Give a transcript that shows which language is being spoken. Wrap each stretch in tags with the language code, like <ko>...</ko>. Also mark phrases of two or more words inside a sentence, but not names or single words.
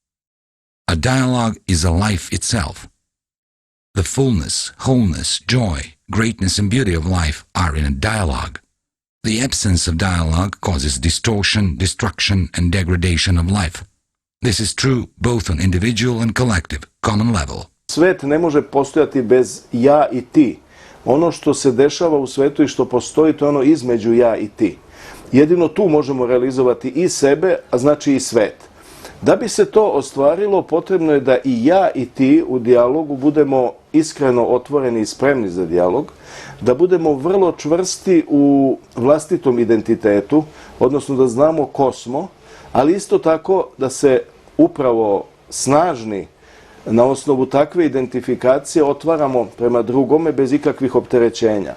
<en>A dialogue is a life itself. The fullness, wholeness, joy, greatness and beauty of life are in a dialogue. The absence of dialogue causes distortion, destruction and degradation of life. This is true both on individual and collective, common level.</en> <sr>Svet ne može postojati bez ja i ti. Ono što se dešava u svetu i što postoji, to je ono između ja i ti. Jedino tu možemo realizovati i sebe, a znači i svet. Da bi se to ostvarilo, potrebno je da i ja i ti u dijalogu budemo iskreno otvoreni i spremni za dijalog, da budemo vrlo čvrsti u vlastitom identitetu, odnosno da znamo ko smo, ali isto tako da se upravo snažni na osnovu takve identifikacije otvaramo prema drugome bez ikakvih opterećenja.</sr>